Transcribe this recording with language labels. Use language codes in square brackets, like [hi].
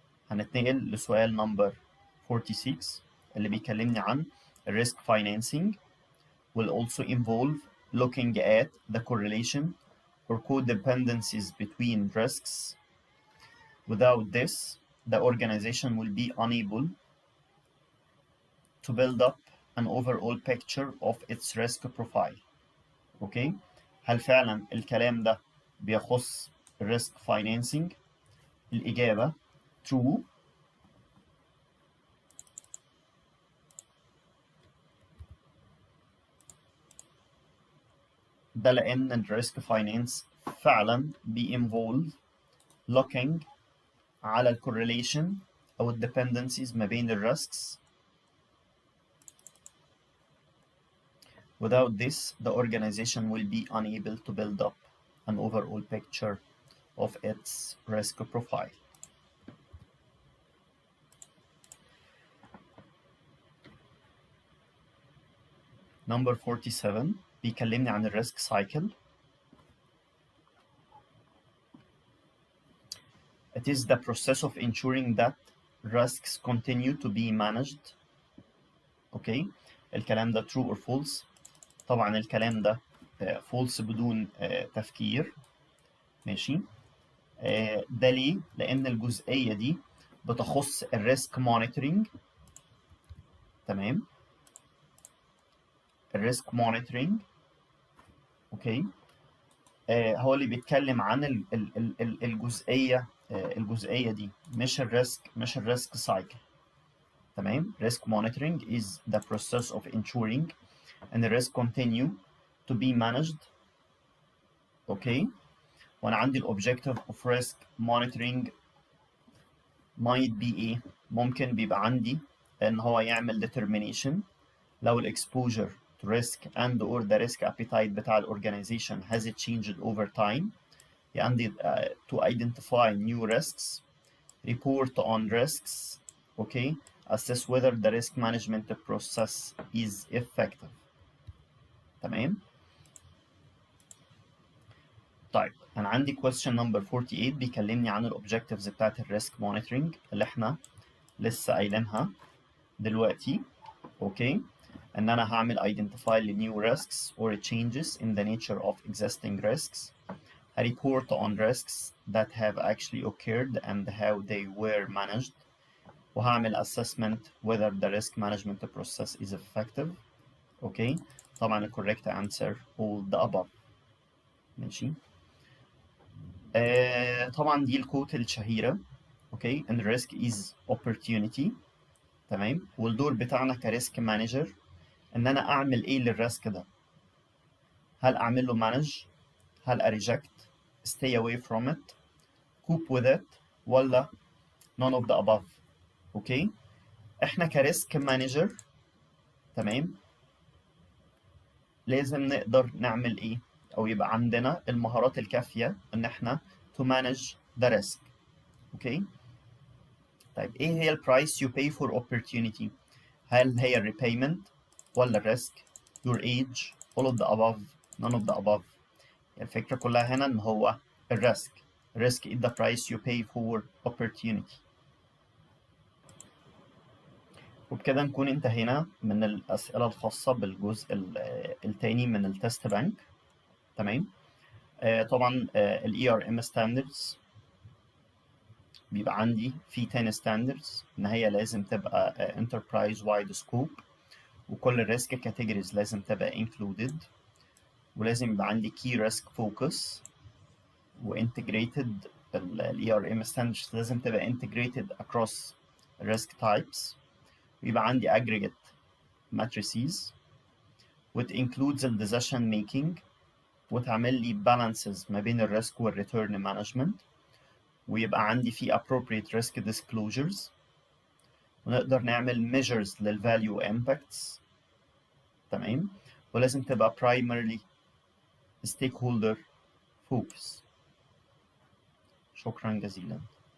[ar] هنتنقل لسؤال نمبر 46 اللي بيكلمني عن [en] risk financing will also involve looking at the correlation or codependencies between risks. Without this, the organization will be unable to build up an overall picture of its risk profile. [ar] اوكي هل فعلا الكلام ده بيخص risk financing؟ الإجابة true. ده لأن الريسك فاينانس فعلا بيinvolve looking على الكورليشن أو الديبندنسيز ما بين الريسكس. [en] Without this, the organization will be unable to build up an overall picture of its risk profile. [ar] Number 47 بيكلمني عن الريسك سايكل. [en] It is the process of ensuring that risks continue to be managed. [ar] اوكي الكلام ده [en] true or false؟ [ar] طبعا الكلام ده false بدون تفكير. ماشي ده ليه؟ لأن الجزئية دي بتخص الريسك مونيتورنج. تمام الريسك مونيتورنج اوكي هو اللي بيتكلم عن الجزئية دي مش الريسك سايكل. [en] تمام risk monitoring is the process of ensuring and the risk continue to be managed. [ar] اوكي وانا عندي [en] objective of risk monitoring might be ايه؟ [ar] ممكن بيبقى عندي ان هو يعمل [en] determination لو exposure to risk and or the risk appetite بتاع organization has it changed over time. عندي to identify new risks, report on risks, okay, assess whether the risk management process is effective. [ar] تمام. طيب انا عندي question number 48 بيكلمني عن الobjectives بتاعت الريسك monitoring اللي احنا لسه قايلينها دلوقتي. اوكي ان انا هعمل [en] identify new risks or changes in the nature of existing risks, a report on risks that have actually occurred and how they were managed, وهعمل assessment whether the risk management process is effective. [ar] اوكي طبعا ال [en] correct answer all the above. [ar] ماشي طبعا دي الكوت الشهيرة. [en] Okay and risk is opportunity. [ar] تمام والدور بتاعنا كريسك مانجر ان انا اعمل ايه للريسك ده؟ هل اعمل له مانج؟ هل اريجكت؟ [en] stay away from it؟ cope with it؟ [ar] ولا [en] none of the above؟ [ar] اوكي احنا كريسك مانجر تمام لازم نقدر نعمل ايه او يبقى عندنا المهارات الكافية ان احنا [en] to manage the risk. [ar] اوكي طيب ايه هي البرايس [en] you pay for opportunity؟ [ar] هل هي الريبيمنت ولا الريسك؟ [en] your age؟ all of the above؟ none of the above؟ [ar] الفكرة كلها هنا ان هو الريسك. [en] risk is the price you pay for opportunity. [ar] وبكده نكون انتهينا من الأسئلة الخاصة بالجزء الثاني من التست بانك. تمام طبعا ال ERM standards بيبقى عندي في 10 standards ان هي لازم تبقى [en] enterprise wide scope [ar] وكل الريسك كاتيجوريز لازم تبقى included، ولازم يبقى عندي key risk focus وintegrated. ال ERM standards لازم تبقى [en] integrated across risk types، [ar] ويبقى عندي [en] aggregate matrices which includes the decision making، [ar] وتعمل لي balances ما بين الريسك والreturn management، ويبقى عندي فيه [en] appropriate risk disclosures، [ar] ونقدر نعمل measures للvalue impacts. تمام. ولازم تبقى [en] primarily stakeholder focus. [ar] شكرا جزيلا.